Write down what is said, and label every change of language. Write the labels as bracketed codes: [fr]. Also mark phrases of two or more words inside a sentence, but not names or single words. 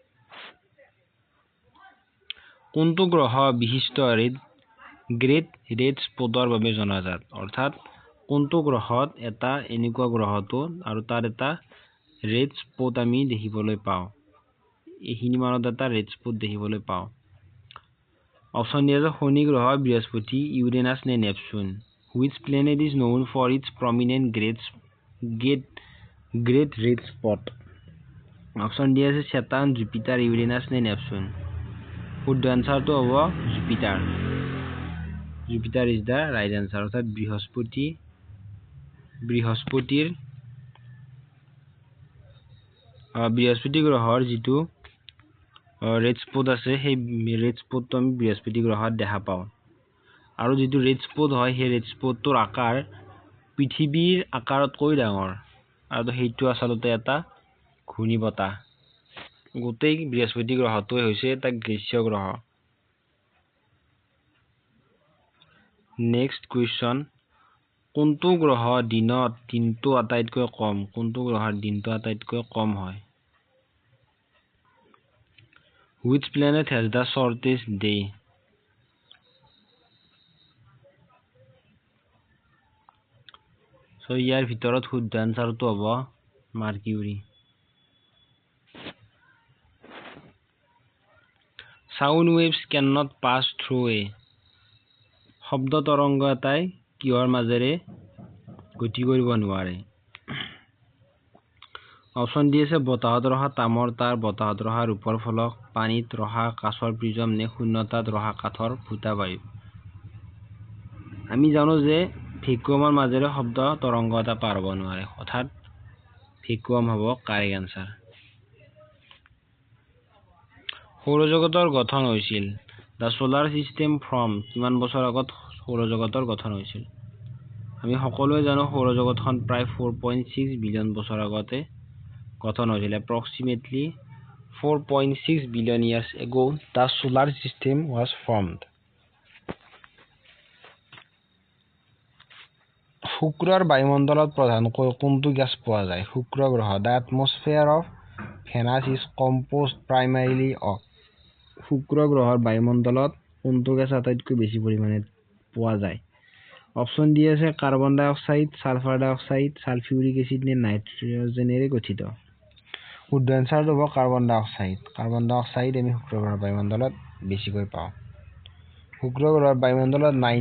[as] কোনটো গ্ৰহ বিশিষ্ট [en] great red spotৰ [as] বাবে জনাজাত? অৰ্থাৎ কোনটো গ্ৰহত এটা এনেকুৱা গ্ৰহটো আৰু তাৰ এটা [en] red spot [as] আমি দেখিবলৈ পাওঁ এইখিনি মানত এটা [en] red spot [as] দেখিবলৈ পাওঁ অপচন দিয়া আছে শনি গ্ৰহ বৃহস্পতি ইউৰেনাছ নে নেপচুন [en] which planet is known for its prominent great red spot [as] অপচন দিয়া আছে Saturn Jupiter Uranus নে নেপচুন শুদ্ধ আনসাৰটো হ'ব [en] Jupiter is the right answer [as] অৰ্থাৎ বৃহস্পতি গ্ৰহৰ যিটো [en] red spot [as] আছে সেই [en] red spotটো [as] আমি বৃহস্পতি গ্ৰহত দেখা পাওঁ আৰু যিটো [en] red spot [as] হয় সেই [en] red spotটোৰ [as] আকাৰ পৃথিৱীৰ আকাৰতকৈ ডাঙৰ আৰু সেইটো আচলতে এটা ঘূৰ্ণীবতাহ গোটেই বৃহস্পতি গ্ৰহটোৱে হৈছে এটা গ্ৰীষ্ম গ্ৰহ [en] next question [as] কোনটো গ্ৰহ দিনটো আটাইতকৈ কম কোনটো গ্ৰহৰ দিনটো আটাইতকৈ কম হয় [en] which planet has the shortest day so [as] ইয়াৰ ভিতৰত শুদ্ধ আনসাৰটো হ'ব মাৰ্কিউৰি [en] sound waves cannot pass through a [as] শব্দ তৰংগ এটাই কিহৰ মাজেৰে গতি কৰিব নোৱাৰে অপচন দি আছে বতাহত ৰখা তামৰ তার বতাহত ৰখা ৰূপৰ ফলক পানীত ৰখা কাঁচৰ প্ৰিজম নে শূন্যতাত ৰখা কাঠৰ ফুটা বায়ু আমি জানো যে ভেকুৱামৰ মাজেৰে শব্দ তৰংগ এটা পাৰ হ'ব নোৱাৰে অৰ্থাৎ ভেকুৱাম হ'ব [en] correct answer [as] সৌৰজগতৰ গঠন হৈছিল [en] The solar system from [as] কিমান বছৰ আগত সৌৰজগতৰ গঠন হৈছিল আমি সকলোৱে জানো সৌৰজগতখন প্ৰায় 4.6 বিলিয়ন বছৰ আগতে গঠন হৈছিল [en] approximately 4.6 billion years ago the solar system was formed [as] শুক্ৰৰ বায়ুমণ্ডলত প্ৰধানকৈ কোনটো গেছ পোৱা যায় শুক্ৰ গ্ৰহ [en] The atmosphere of Venus is composed primarily of [as] শুক্ৰ গ্ৰহৰ বায়ুমণ্ডলত কোনটো গেছ আটাইতকৈ বেছি পৰিমাণে পোৱা যায় অপচন দি আছে [en] carbon dioxide sulfur dioxide sulfuric acid [as] নে নাইট্ৰজেনেৰে গঠিত শুদ্ধ আনসাৰটো হ'ব [en] carbon dioxide [as] আমি শুক্ৰ গ্ৰহৰ বায়ুমণ্ডলত বেছিকৈ পাওঁ শুক্ৰ গ্ৰহৰ বায়ুমণ্ডলত